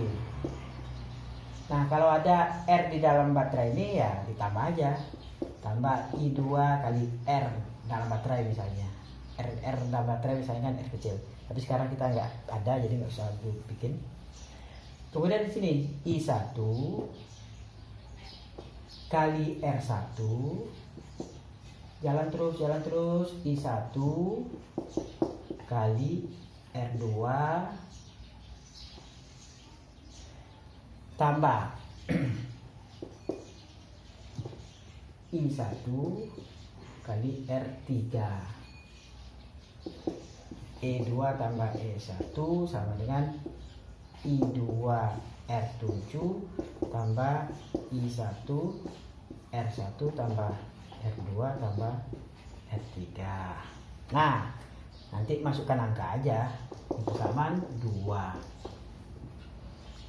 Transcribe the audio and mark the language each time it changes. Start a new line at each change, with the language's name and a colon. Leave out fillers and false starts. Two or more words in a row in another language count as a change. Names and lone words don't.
Indonesian: Nah, kalau ada R di dalam baterai ini, ya ditambah aja, tambah I2 kali R dalam baterai misalnya. R dalam baterai misalnya kan R kecil. Tapi sekarang kita nggak ada, jadi nggak usah bikin. Kemudian di sini I1 kali R1 jalan terus. I1 kali R2 tambah I1 kali R3. E2 tambah E1 sama dengan I2 R7 tambah I1 R1 tambah R2 tambah R3. Nah, nanti masukkan angka aja. Persamaan 2.